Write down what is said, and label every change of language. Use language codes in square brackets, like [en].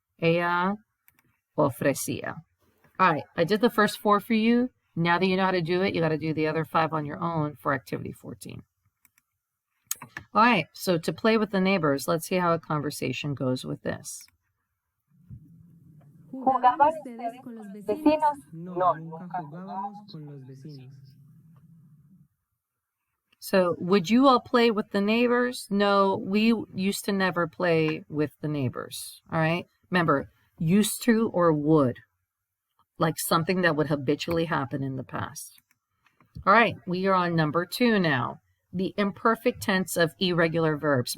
[es] Ella ofrecía. [en] All right, I did the first 4 for you. Now that you know how to do it, you got to do the other 5 on your own for activity 14. All right, so to play with the neighbors, let's see how a conversation goes with this. [es] ¿Jugaban ustedes con los vecinos? No, nunca jugábamos con los vecinos. [en] So, would you all play with the neighbors? No, we used to never play with the neighbors. All right, remember, used to or would, like something that would habitually happen in the past. All right, we are on number 2 now. The imperfect tense of irregular verbs.